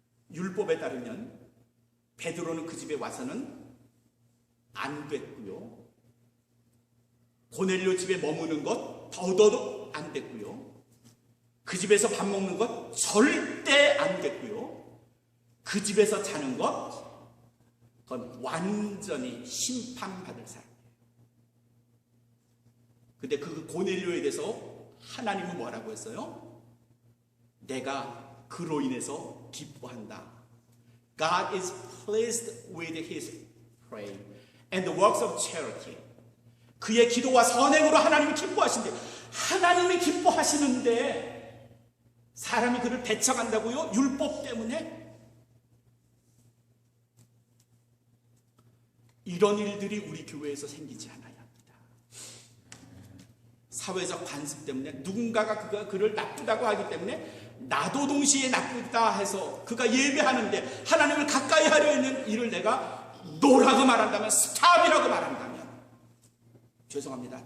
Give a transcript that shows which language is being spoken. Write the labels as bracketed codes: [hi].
[ko] 율법에 따르면 베드로는 그 집에 와서는 안 됐고요, 고넬료 집에 머무는 것 더더욱 안 됐고요, 그 집에서 밥 먹는 것 절대 안 됐고요, 그 집에서 자는 것, 그건 완전히 심판받을 사람이에요. 근데 그 고넬료에 대해서 하나님은 뭐라고 했어요? 내가 그로 인해서 기뻐한다. [en] God is pleased with his prayer and the works of charity. [ko] 그의 기도와 선행으로 하나님이 기뻐하신대. 하나님이 기뻐하시는데 사람이 그를 배척한다고요? 율법 때문에? 이런 일들이 우리 교회에서 생기지 않아야 합니다. 사회적 관습 때문에 누군가가 그를 나쁘다고 하기 때문에 나도 동시에 나쁘다 해서 그가 예배하는데 하나님을 가까이 하려 있는 일을 내가 노라고 말한다면, 스탑이라고 말한다면, 죄송합니다.